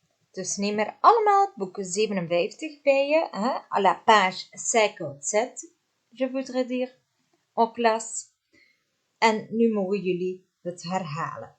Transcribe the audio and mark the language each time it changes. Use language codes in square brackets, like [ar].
[nl] Dus neem er allemaal boek 57 bij je, hein? [fr] À la page 57, je voudrais dire, en classe. [nl] En nu mogen jullie het herhalen.